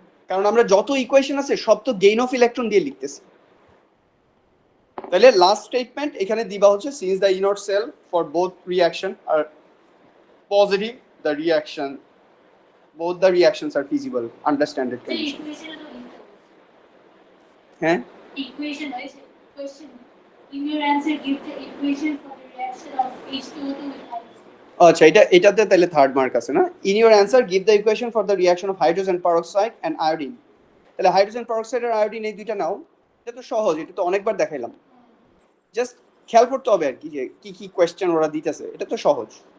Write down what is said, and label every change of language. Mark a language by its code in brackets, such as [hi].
[bn] কারণ আমরা যত ইকুয়েশন আছে সব তো গেইন অফ ইলেকট্রন দিয়ে লিখতেছি। তাহলে লাস্ট স্টেটমেন্ট এখানে দিবা হচ্ছে [en] Since the E nought cell for both reaction are positive, the reaction both the reactions are feasible under standard conditions. [bn] হ্যাঁ [en] Equation question. In your answer, give the equation for the reaction of H2O2 with hydrogen. [bn] আচ্ছা, এটাতে তাহলে third mark আছে না? [en] In your answer give the equation for the reaction of hydrogen peroxide and iodine. [bn] তাহলে hydrogen peroxide আর iodine এই দুইটা নাও, এটা তো সহজ, এটা তো অনেকবার দেখাইলাম, জাস্ট খেয়াল করতে হবে আর কি যে কি কি কোয়েশ্চেন ওরা দিতেছে, এটা তো সহজ।